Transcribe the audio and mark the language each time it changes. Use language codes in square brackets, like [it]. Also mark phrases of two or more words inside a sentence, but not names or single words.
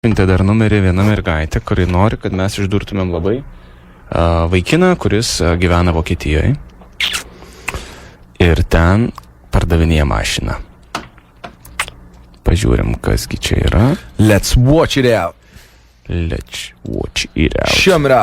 [lt] Siuntė dar numerį viena mergaitė, kuri nori, kad mes išdurtumėm labai vaikiną, kuris gyvena Vokietijoje ir ten pardavinėja mašiną. Pažiūrim, kasgi čia yra. [en] Let's watch it out. Let's watch it out. [lt] Šamra.